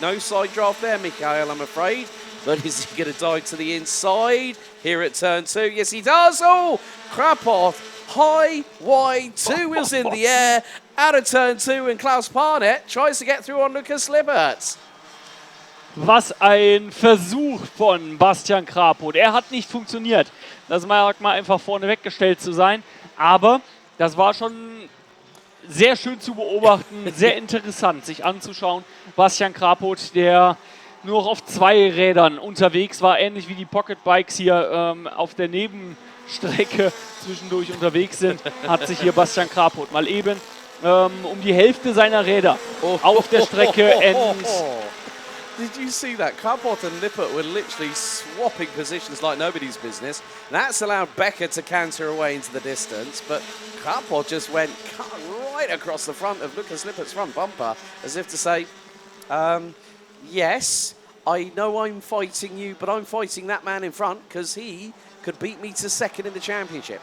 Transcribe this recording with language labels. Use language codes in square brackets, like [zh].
[en] No side draft there, Michael, I'm afraid. But is he going to dive to the inside here at turn 2? Yes, he does. Krapot, high, wide, 2 wheels in the air, out of turn 2, and Klaus Parnett tries to get through on Lukas Lippert. [de] Was ein Versuch von Bastian Krapot. Er hat nicht funktioniert. Das mag mal einfach vorne weggestellt zu sein. Aber das war schon sehr schön zu beobachten, sehr interessant sich anzuschauen. Bastian Krapot, der nur noch auf 2 Rädern unterwegs war, ähnlich wie die Pocket Bikes hier auf der Nebenstrecke zwischendurch unterwegs sind, hat sich hier Bastian Krapot mal eben um die Hälfte seiner Räder auf der Strecke [en] Did you see that? Krapot and Lippert were literally swapping positions like nobody's business. That's allowed Becker to canter away into the distance, but Krapot just went right across the front of Lukas Lippert's front bumper, as if to say, yes, I know I'm fighting you, but I'm fighting that man in front because he could beat me to second in the championship.